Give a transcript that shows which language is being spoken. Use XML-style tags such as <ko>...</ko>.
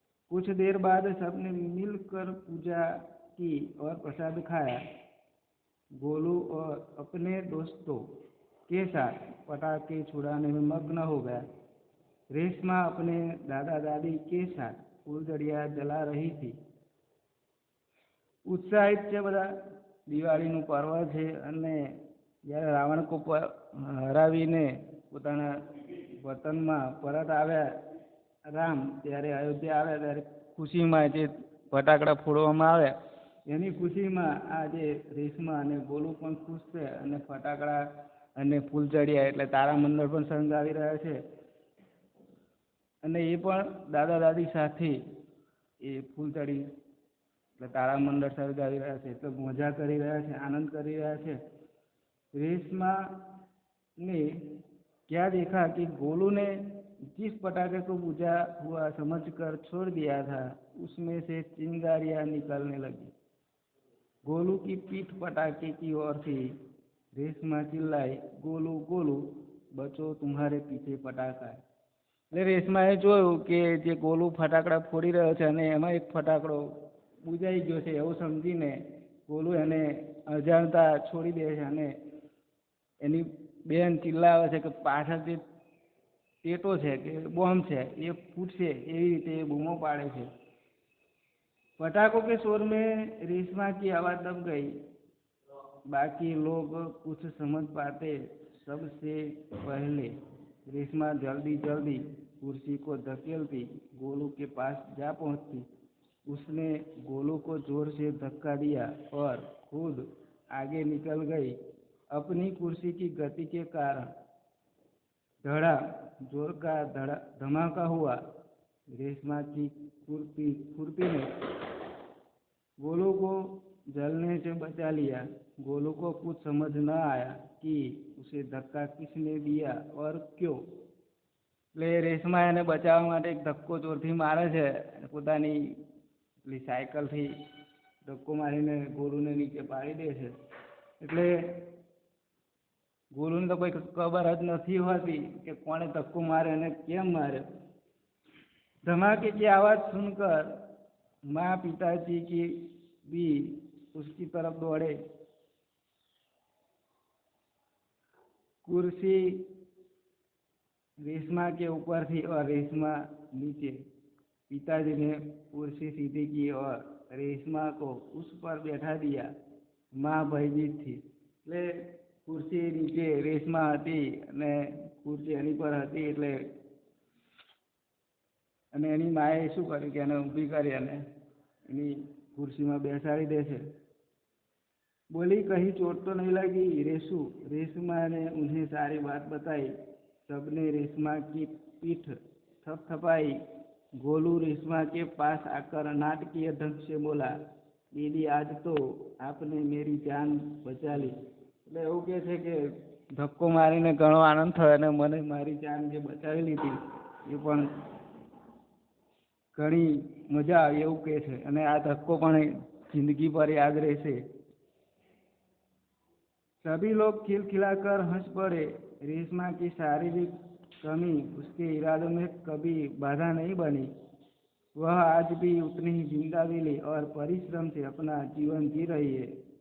<hi>कुछ देर बाद सबने मिलकर पूजा की और प्रसाद खाया। गोलू और अपने दोस्तों के साथ पटाखे छुड़ाने में मग्न हो गया। रेशमा अपने दादा दादी के साथ फूलझड़िया जला रही थी। उत्साहित</hi> <gu>છે બધા। દિવાળીનું પર્વ છે અને જ્યારે રાવણ को હરાવીને પોતાના વતનમાં પરત આવ્યા રામ, ત્યારે અયોધ્યા આવ્યા ત્યારે ખુશીમાં જે ફટાકડા ફોડવામાં આવ્યા એની ખુશીમાં આ જે રેશમા અને ગોલુ પણ ખુશ છે અને ફટાકડા અને ફૂલઝડિયા એટલે તારામંડળ પણ સળગાવી રહ્યા છે, અને એ પણ દાદા દાદી સાથે એ ફૂલઝડી એટલે તારામંડળ સળગાવી રહ્યા છે, એટલે મજા કરી રહ્યા છે, આનંદ કરી રહ્યા છે।</gu> <hi>रेशमा ने क्या देखा कि गोलू ने जिस पटाखे को बुझा हुआ समझकर छोड़ दिया था उसमें से चिंगारियां निकलने लगी। गोलू की पीठ पटाखे की ओर थी। रेशमा चिल्लाई, गोलू गोलू बचो, तुम्हारे पीछे पटाखा है।</hi> <gu>એટલે રેશમાએ જોયું કે જે ગોલુ ફટાકડા ફોડી રહ્યો છે અને એમાં એક ફટાકડો બુજાઈ ગયો છે એવું સમજીને ગોલુ એને અજાણતા છોડી દે છે અને એની બેન ચિલ્લાવે છે કે પાછળ જે ટેટો છે કે બોમ્બ છે એ ફૂટશે, એવી રીતે એ બૂમો પાડે છે।</gu> <hi>पटाखों के शोर में रेशमा की आवाज दब गई। बाकी लोग कुछ समझ पाते सबसे पहले रेशमा जल्दी जल्दी कुर्सी को धकेलती गोलू के पास जा पहुंचती। उसने गोलू को जोर से धक्का दिया और खुद आगे निकल गई। अपनी कुर्सी की गति के कारण धड़ा जोर का धमाका हुआ। रेशमा की फुर्ती ने गोलू को जलने से बचा लिया। गोलू को कुछ समझ न आया कि उसे धक्का किसने दिया और क्यों।</hi> <gu>એટલે રેશમા એને બચાવવા માટે એક ધક્કો જોરથી મારે છે, પોતાની પેલી સાયકલથી ધક્કો મારીને ગોલુને નીચે પાડી દે છે। એટલે ગોલુને તો કોઈ ખબર જ નથી હોતી કે કોણે ધક્કો માર્યો અને કેમ માર્યો।</gu> <hi>धमाके की आवाज़ सुनकर माँ पिताजी की भी उसकी तरफ दौड़े। कुर्सी रेशमा के ऊपर थी और रेशमा नीचे। पिताजी ने कुर्सी सीधी की और रेशमा को उस पर बैठा दिया। माँ भयभीत थी।</hi> <gu>એટલે</gu> <hi>कुर्सी नीचे रेशमा</hi> <gu>હતી અને कुर्सी એની પર હતી, એટલે અને એની માએ શું કર્યું કે એને ઊભી કરી અને એની ખુરશીમાં બેસાડી દે છે।</gu> <hi>बोली कहीं चोट तो नहीं लगी रेशु। रेशमा ने उन्हें सारी बात बताई। सबने रेशमा की पीठ थपथपाई। गोलू रेशमा के पास आकर नाटकीय ढंग से बोला, दीदी आज तो आपने मेरी जान बचा ली।</hi> <gu>એટલે એવું કહે છે કે ધક્કો મારીને ઘણો આનંદ થયો અને મને મારી જાન જે બચાવી લીધી એ પણ ઘણી મજા આવી એવું કહે છે। અને આ ધક્કો પણ જિંદગી પર યાદ રહેશે।</gu> <hi>सभी लोग खिलखिलाकर हंस पड़े। रेशमा की शारीरिक कमी उसके इरादों में कभी बाधा नहीं बनी। वह आज भी उतनी ही जिंदा दिली और परिश्रम से अपना जीवन जी रही है।</hi>